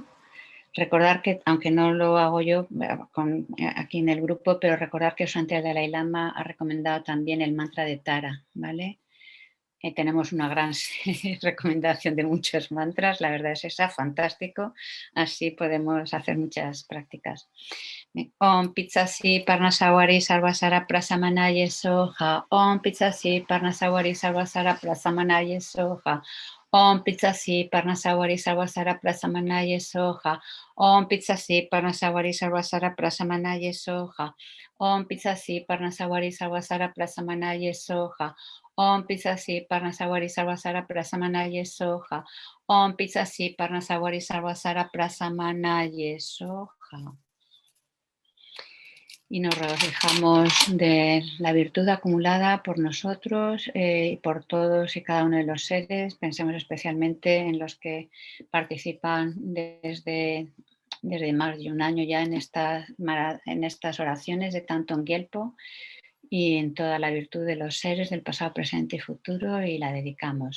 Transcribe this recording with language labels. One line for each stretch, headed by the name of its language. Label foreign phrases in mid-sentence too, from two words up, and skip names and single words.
Spanish: Recordar que, aunque no lo hago yo aquí en el grupo, pero recordar que Sante el Dalai Lama ha recomendado también el mantra de Tara, ¿vale? Tenemos una gran recomendación de muchos mantras, la verdad es esa, fantástico, así podemos hacer muchas prácticas.
Sanskrit: Om Pizzasi Parnasawari Sarvasara Prasamanaye Soha, Om Pizzasi Parnasawari Sarvasara Prasamanaye Soha, Om Pizzasi Parnasawari Sarvasara Prasamanaye Soha, Om Pizzasi Parnasawari Sarvasara Prasamanaye Soha, Om Pizzasi Parnasawari Sarvasara Prasamanaye Soha, Om Pizzasi Parnasawari Sarvasara Prasamanaye Soha, Om Pizzasi Parnasawari Sarvasara Prasamanaye Soha.
Spanish: Y nos regocijamos de la virtud acumulada por nosotros y por todos y cada uno de los seres. Pensemos especialmente en los que participan desde más de un año ya en estas oraciones de Thangtong Gyalpo y en toda la virtud de los seres del pasado, presente y futuro, y la dedicamos.